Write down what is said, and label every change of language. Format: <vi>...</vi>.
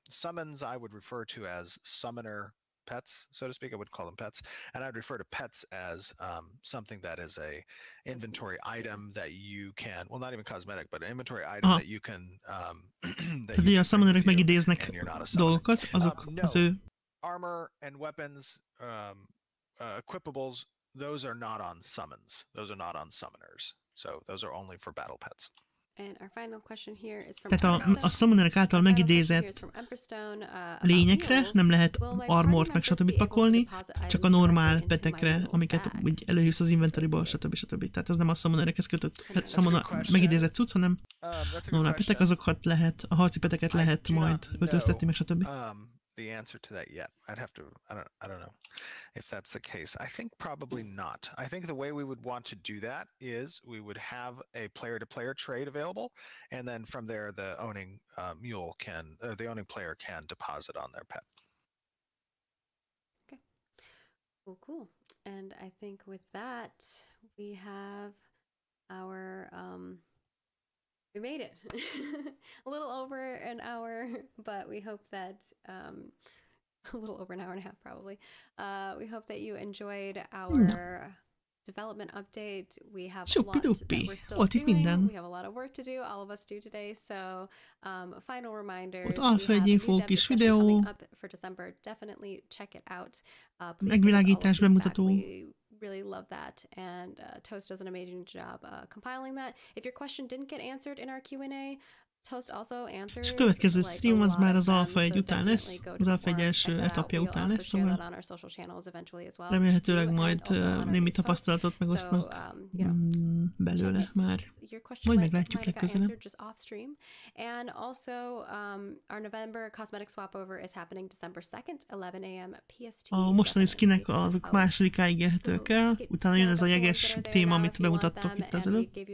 <en>Summons I would refer to as summoner pets, so to speak. I would call them pets, and I'd refer to pets as something that is a inventory item that you can, well, not even cosmetic, but an inventory item that you can</en> <hu>tehát ugye a summonerek megidéznek dolgokat, azok az ő</hu> <en>armor and weapons, equipables, those are not on summons. Those are not on summoners. So those are only for battle pets. And our final question here is from</en> <hu>tehát a summonerek által megidézett lényekre nem lehet armort meg stb. Pakolni, csak a normál petekre, amiket úgy előhívsz az inventoryból, stb. Tehát ez nem a summonerekhez kötött megidézett cucc, hanem normál petek, azokat lehet, a harci peteket lehet majd öltöztetni, meg stb.</hu> <en>The answer to that yet. I don't know if that's the case. I think probably not. I think the way we would want to do that is we would have a player-to-player trade available, and then from there the owning mule can, the owning player can deposit on their pet. Okay. Well, cool. And I think with that we have our we made it. A little over an hour, but we hope that a little over an hour and a half probably. We hope that you enjoyed our development update. We have a lot that we're still doing. We have a lot of work to do. All of us do today. So final reminders. We have a new dev discussion coming up for December. Definitely check it out.</en> <hu>Megvilágítás bemutató.</hu> <en>Really love that, and Toast does an amazing job compiling that. If your question didn't get answered in our Q&A, Toast also answers.</en> <hu>És a következő stream az már az Alpha 1 után lesz, az Alpha 1 első etapja után lesz, szóval remélhetőleg majd némi tapasztalatot megosztnak belőle már. Majd meglátjuk legközelebb.</hu> <en>And also our November cosmetic swap over is happening December 2nd, 11 a.m. PST.</en> <hu>A mostani skinek azok másodikáig érhetők el, utána jön ez a jeges téma, amit bemutattok itt az előbb.</hu>